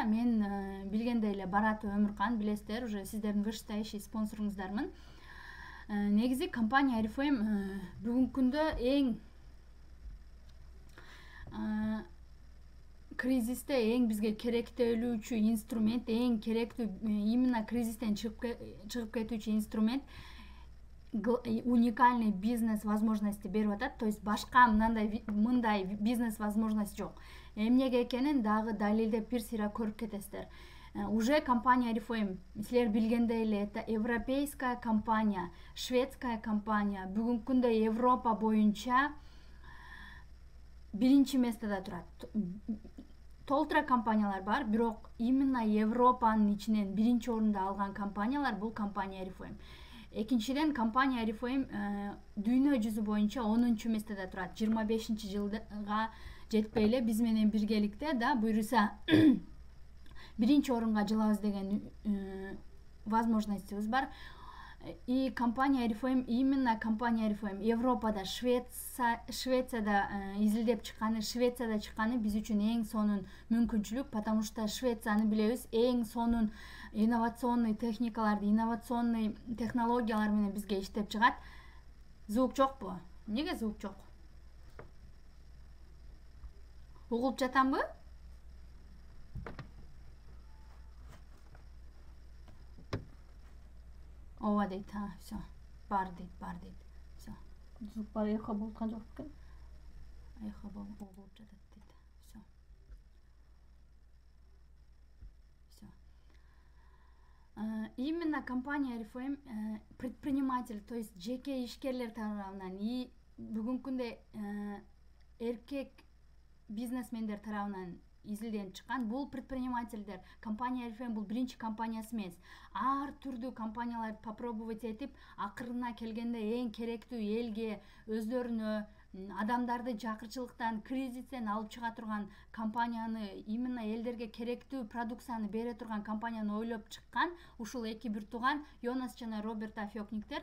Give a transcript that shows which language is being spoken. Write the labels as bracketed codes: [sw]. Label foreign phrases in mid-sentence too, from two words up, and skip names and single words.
[ky] Мен билгендей эле Барат Өмүркан, билесиздер, уже сиздердин вышестоящий спонсоруңуздармын. Негизи компания RFM бүгүнкү күндө эң кризисте эң бизге керектелүүчү инструмент, эң керектүү именно кризистен чыгып кетүүчү инструмент, [ru] уникальный бизнес возможности [ky] берип атат. [ru] То есть [ky] башка мындай [ru] бизнес возможность [ky] жок. Эмнеге экенин дагы далилдеп бир сыйра көрүп кетесиздер. Уже компания RFM, силер билгендей эле, [ru] это европейская компания, шведская компания. [ky] Бүгүнкү күндө Европа боюнча биринчи местада турат. Толтура компаниялар бар, бирок именно Европанын ичинен биринчи орунду алган компаниялар бул компания RFM. Экинчиден, компания RFM дүйнө жүзү боюнча 10-чу местада турат. 25-чи жылга жетпей эле биз менен биргеликте да буйруса биринчи орунга жылабыз деген возможностьубуз бар. И компания RFM, именно компания RFM Европада, Швецияда изилдеп чыкканы, Швецияда чыкканы биз үчүн эң сонун мүмкүнчүлүк, потому что Швецияны билебиз, эң сонун инновационный техникаларды, инновационный технологиялар менен бизге иштеп чыгат. Звук жокпу? Эмнеге звук жок? Угулуп жатамбы? Ооба дейт, все. Бар дейт. Все. Звук бар, эхо болуп жок экен. Эхо болуп жатат дейт. Все. [ru] Все. Именно компания RFM предприниматель, то есть [ky] жеке ишкерлер тарабынан и бүгүнкү күндө эркек бизнесмендер тарабынан изилденип чыккан бул предпринимательдер. Компания RFM бул биринчи компаниясы эмес. Ар түрдүү компанияларды попробовать этип, акырына келгенде эң керектүү элге, өздөрүнө, адамдарды жакырчылыктан, кризистен алып чыга турган компанияны, именно элдерге керектүү продукцияны бере турган компанияны ойлоп чыккан ушул эки бир тууган Йонас жана Роберт Афёкниктер.